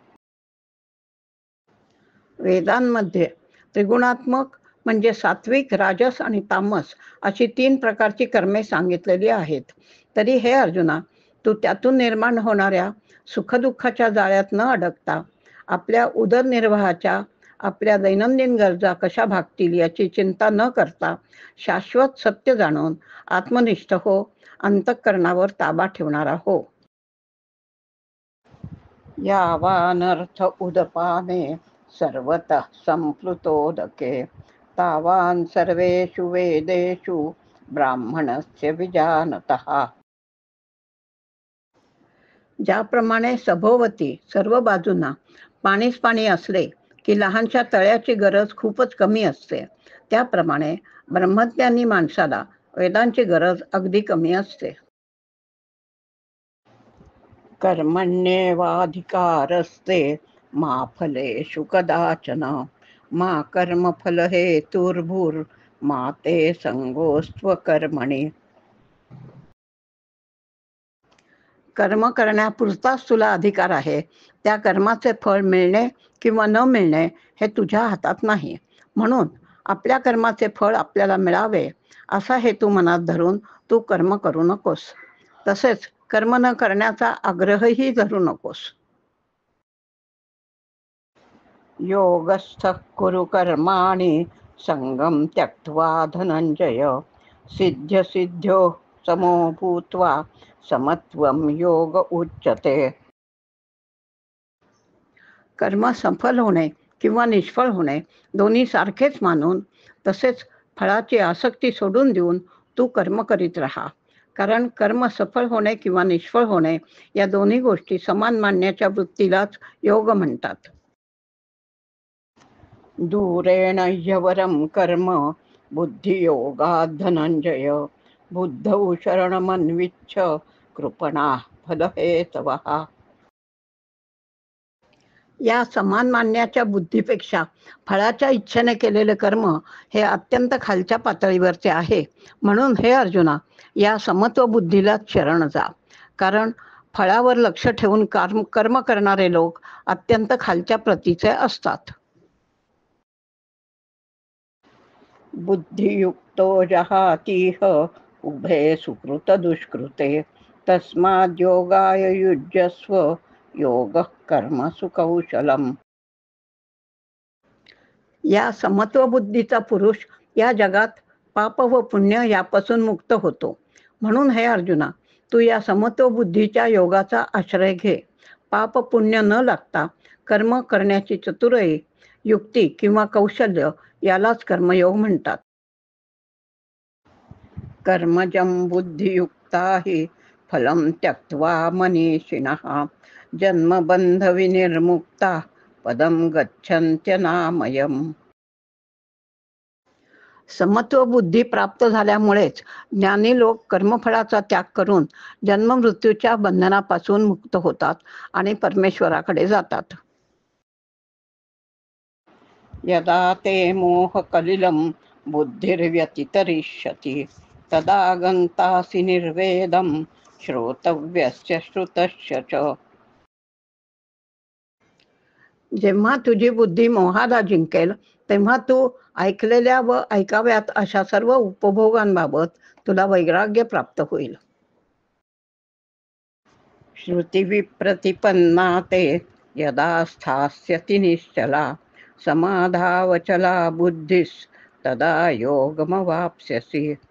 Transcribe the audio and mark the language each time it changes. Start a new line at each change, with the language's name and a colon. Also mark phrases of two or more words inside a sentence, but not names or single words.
Marathi: वेदांमध्ये त्रिगुणात्मक म्हणजे सात्विक, राजस आणि तामस अशी 3 प्रकारची कर्मे सांगितलेली आहेत. तरी हे अर्जुना, तू त्यातून निर्माण होणाऱ्या सुखदुःखाच्या जाळ्यात न अडकता आपल्या उदरनिर्वाहाच्या, आपल्या दैनंदिन गरजा कशा भागतील याची चिंता न करता शाश्वत सत्य जाणून आत्मनिष्ठ हो, अंतःकरणावर ताबा ठेवणारा हो.
Sanskrit: यावानर्थ उदपाने सर्वतः संप्लुतोदके तावान सर्वेषु वेदेषु ब्राह्मणस्य विजानतः.
Marathi: ज्याप्रमाणे सभोवती सर्व बाजूंना पाणीच पाणी असले की लहानशा तळ्याची गरज खूपच कमी असते, त्याप्रमाणे ब्रह्मज्ञानी माणसाला वेदांची गरज अगदी कमी असते.
Sanskrit: कर्मण्येवाधिकारस्ते मा फलेषु कदाचन मा कर्मफल हेतुर्भुर्मा ते संगोऽस्त्व कर्मणि.
Marathi: कर्म करण्यापुरताच तुला अधिकार आहे. त्या कर्माचे फळ मिळणे किंवा न मिळणे हे तुझ्या हातात नाही. म्हणून आपल्या कर्माचे फळ आपल्याला मिळावे असा हेतू मनात धरून तू कर्म करू नकोस. तसेच कर्म न करण्याचा आग्रहही धरू नकोस.
Sanskrit: योगस्थः कुरु कर्माणि संगम त्यक्त्वा धनंजय सिद्ध्यो समो भूत्वा समत्वम योग उच्यते.
Marathi: कर्म सफल होणे किंवा निष्फळ होणे दोन्ही सारखेच मानून तसेच फळाची आसक्ती सोडून देऊन तू कर्म करीत राहा. कारण कर्म सफल होणे किंवा निष्फळ होणे या दोन्ही गोष्टी समान मानण्याच्या वृत्तीलाच योग म्हणतात.
Sanskrit: दूरेण ह्यवरं कर्म बुद्धियोगात् धनंजय बुद्धौ शरणमन्विच्छ कृपणाः फलहेतवः.
Marathi: या समान मानण्याच्या बुद्धीपेक्षा फळाच्या इच्छेने केलेले कर्म हे अत्यंत खालच्या पातळीवरचे आहे. म्हणून हे अर्जुना, या समत्व बुद्धीलाच शरण जा. कारण फळावर लक्ष ठेवून कर्म करणारे लोक अत्यंत खालच्या प्रतीचे असतात.
Sanskrit: बुद्धियुक्तो जहातीह उभे सुकृत दुष्कृते तस्माद् योगाय युज्यस्व योगः कर्मसु कौशलम्.
Marathi: या समत्व बुद्धीचा पुरुष या जगात पाप व पुण्य यापासून मुक्त होतो. म्हणून हे अर्जुना, तू या समत्व बुद्धीच्या योगाचा आश्रय घे. पाप पुण्य न लागता कर्म करण्याची चतुराई, युक्ती किंवा कौशल्य यालाच कर्मयोग म्हणतात.
Sanskrit: कर्मजं बुद्धियुक्ता हि फलं त्यक्त्वा मनीषिणः जन्मबंधविनिर्मुक्ता पदं गच्छन्त्यनामयम्.
Marathi: समत्व बुद्धी प्राप्त झाल्यामुळेच ज्ञानी लोक कर्मफळाचा त्याग करून जन्ममृत्यूच्या बंधनापासून मुक्त होतात आणि परमेश्वराकडे जातात.
Sanskrit: यदा ते मोहकलिलं बुद्धिर्व्यतितरिष्यति तदा गन्तासि निर्वेदं श्रोतव्यस्य श्रुतस्य च.
Marathi: जेव्हा तुझी बुद्धी मोहाला जिंकेल तेव्हा तू ऐकलेल्या व ऐकाव्यात अशा सर्व उपभोगांबाबत तुला वैराग्य प्राप्त होईल.
Sanskrit: श्रुतिविप्रतिपन्ना ते यदा स्थास्यति निश्चला समाधावचला बुद्धिस्तदा योगमवाप्स्यसि.